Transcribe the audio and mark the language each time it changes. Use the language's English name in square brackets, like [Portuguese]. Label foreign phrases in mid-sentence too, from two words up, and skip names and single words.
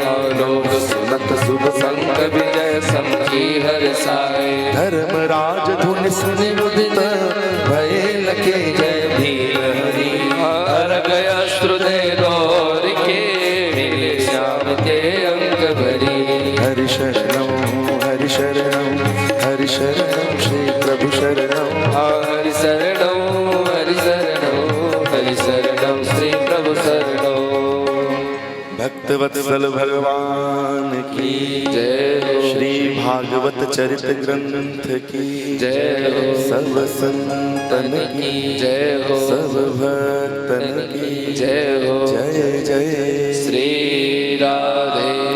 [Hindi] लोग सुनत शुभ संग विजय समझी हर्षाए। धर्मराज धुन सुन मुदित भये लखे जय भीम हरि। हर गया श्रुदय दौर के मिले श्याम ते अंक भरी। हरि शरणं श्री प्रभु शरणं। हरि शरणं हरि शरणं हरि शरणं श्री प्रभु शरणं। भक्तवत्सल भगवान की जय। श्री भागवत चरित ग्रंथ की जय हो। सब संतन की जय हो। सब भक्तन की जय हो। जय जय श्री राधे।